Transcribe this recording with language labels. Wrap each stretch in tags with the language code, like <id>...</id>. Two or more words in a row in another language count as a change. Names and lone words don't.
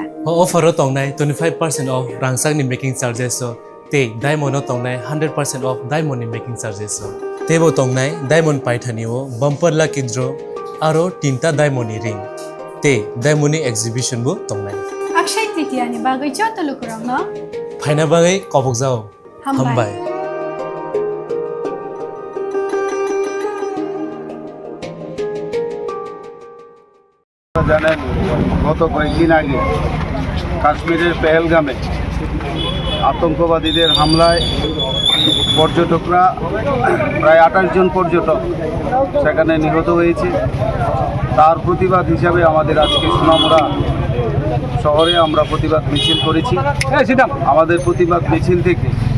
<trp>ऑफर तंनाय 25% ऑफ रांसांनि</trp> <en>making charges</en> <trp>ते डायमंड तंनाय 100%</trp> <en>off diamond</en> <trp>नि</trp> <en>making charges</en> <trp>तेबो तंनाय डायमंड पाइथानिओ</trp> <en>bumper lucky draw</en> <trp>आरो तीनटा डायमंड नि रिंग ते डायमंड नि एग्जिबिशन बो तंनाय अक्षय तृतीया नि बागै जत लुकुरंनो फाइना बागै कबक जाओ हामबाय</trp> <bn>জানেন গত কয়েকদিন আগে কাশ্মীরের পেহেলগামে আতঙ্কবাদীদের হামলায় পর্যটকরা প্রায় 28 জন পর্যটক সেখানে নিহত হয়েছে তার প্রতিবাদ হিসাবে আমাদের আজকে সোনামুড়া শহরে আমরা প্রতিবাদ মিছিল করেছি আমাদের প্রতিবাদ মিছিল থেকে</bn>